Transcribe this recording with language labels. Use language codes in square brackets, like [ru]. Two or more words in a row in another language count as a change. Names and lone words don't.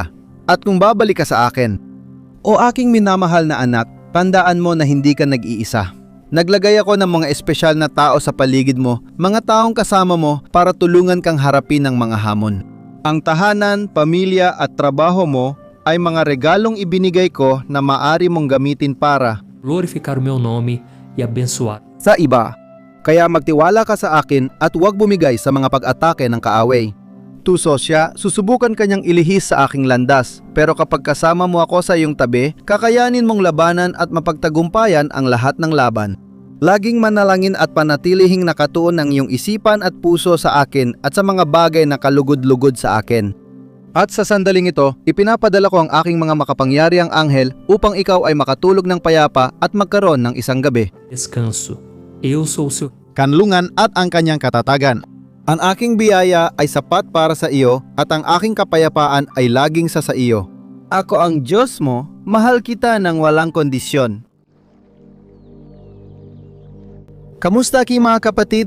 [tl] At kung babalik ka sa akin. O aking minamahal na anak, tandaan mo na hindi ka nag-iisa. Naglagay ako ng mga espesyal na tao sa paligid mo, mga taong kasama mo para tulungan kang harapin ng mga hamon. Ang tahanan, pamilya at trabaho mo ay mga regalong ibinigay ko na maaari mong gamitin para [pt] glorificar o meu nome e abençoar [tl] sa iba. Kaya magtiwala ka sa akin at huwag bumigay sa mga pag-atake ng kaaway. Tuso siya, susubukan kanyang ilihis sa aking landas, pero kapag kasama mo ako sa iyong tabi, kakayanin mong labanan at mapagtagumpayan ang lahat ng laban. Laging manalangin at panatilihing nakatuon ang iyong isipan at puso sa akin at sa mga bagay na kalugod-lugod sa akin. At sa sandaling ito, ipinapadala ko ang aking mga makapangyariang anghel upang ikaw ay makatulog ng payapa at magkaroon ng isang gabi. [pt] descanso. Eu sou o seu [tl] Kanlungan at ang kanyang katatagan. Ang aking biyaya ay sapat para sa iyo at ang aking kapayapaan ay laging sa iyo. Ako ang Diyos mo, mahal kita ng walang kondisyon. Kamusta aking mga kapatid?